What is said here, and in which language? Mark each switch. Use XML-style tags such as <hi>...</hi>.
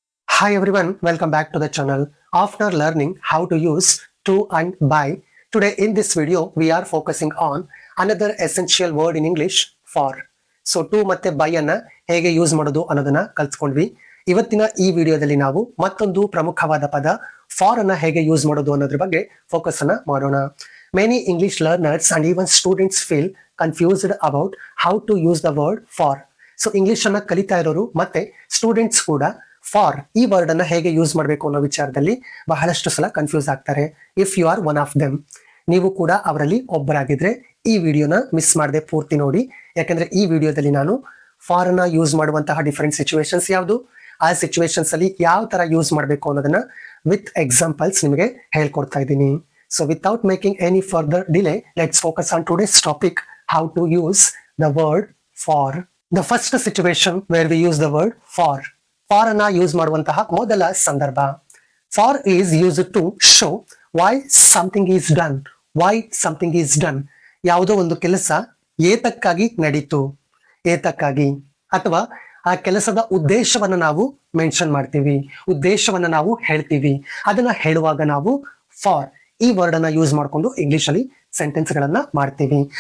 <en>Hi everyone, welcome back to the channel. After learning how to use to and by, today in this video we are focusing on another essential word in English, for.</en> <kn>So to ಮತ್ತೆ by ಅನ್ನ ಹೇಗೆ use ಮಾಡೋದು ಅನ್ನೋದನ್ನ ಕಲ್ತ್ಕೊಂಡ್ವಿ. ಇವತ್ತಿನ ಈ ವಿಡಿಯೋದಲ್ಲಿ ನಾವು ಮತ್ತೊಂದು ಪ್ರಮುಖವಾದ ಪದ for ಅನ್ನ ಹೇಗೆ ಯೂಸ್ ಮಾಡೋದು ಅನ್ನೋದ್ರ ಬಗ್ಗೆ ಫೋಕಸ್ ಅನ್ನ ಮಾಡೋಣ.</kn> <en>Many English learners and even students feel confused about how to use the word for.</en> <kn>So English ಅನ್ನ ಕಲಿತಾ ಇರೋರು ಮತ್ತೆ ಸ್ಟೂಡೆಂಟ್ಸ್ ಕೂಡ ಫಾರ್ ಈ ವರ್ಡ್ ಅನ್ನ ಹೇಗೆ ಯೂಸ್ ಮಾಡಬೇಕು ಅನ್ನೋ ವಿಚಾರದಲ್ಲಿ ಬಹಳಷ್ಟು ಸಲ ಕನ್ಫ್ಯೂಸ್ ಆಗ್ತಾರೆ.</kn> <en>if you are one of them,</en> <kn>ನೀವು ಕೂಡ ಅವರಲ್ಲಿ ಒಬ್ಬರಾಗಿದ್ರೆ ಈ ವಿಡಿಯೋನ ಮಿಸ್ ಮಾಡದೆ ಪೂರ್ತಿ ನೋಡಿ. ಯಾಕಂದ್ರೆ ಈ ವಿಡಿಯೋದಲ್ಲಿ ನಾನು ಫಾರ್ ಅನ್ನ ಯೂಸ್ ಮಾಡುವಂತಹ ಡಿಫರೆಂಟ್ ಸಿಚುವೇಶನ್ಸ್ ಯಾವುದು, ಆ ಸಿಚುವೇಶನ್ಸ್ ಅಲ್ಲಿ ಯಾವ ತರ ಯೂಸ್ ಮಾಡಬೇಕು ಅನ್ನೋದನ್ನ ವಿತ್ ಎಕ್ಸಾಂಪಲ್ಸ್ ನಿಮಗೆ ಹೇಳ್ಕೊಡ್ತಾ ಇದ್ದೀನಿ.</kn> <en>So without making any further delay, let's focus on today's topic, how to use the word for. The first situation where we use the word for. For</en> <kn>ಅನ್ನ use ಮಾಡುವಂತಹ ಮೊದಲ ಸಂದರ್ಭ.</kn> <en>For is used to show why something is done. Why something is done.</en> <kn>ಯಾವುದೋ ಒಂದು ಕೆಲಸ ಏತಕ್ಕಾಗಿ ನಡೀತು, ಏತಕ್ಕಾಗಿ, ಅಥವಾ ಆ ಕೆಲಸದ ಉದ್ದೇಶವನ್ನ ನಾವು ಮೆನ್ಷನ್ ಮಾಡ್ತೀವಿ, ಉದ್ದೇಶವನ್ನ ನಾವು ಹೇಳ್ತೀವಿ. ಅದನ್ನ ಹೇಳುವಾಗ ನಾವು ಫಾರ್ ಈ ವರ್ಡ್ ಅನ್ನ ಯೂಸ್ ಮಾಡಿಕೊಂಡು ಇಂಗ್ಲಿಷ್ ಅಲ್ಲಿ ಸೆಂಟೆನ್ಸ್ ಗಳನ್ನ ಮಾಡ್ತೀವಿ.</kn>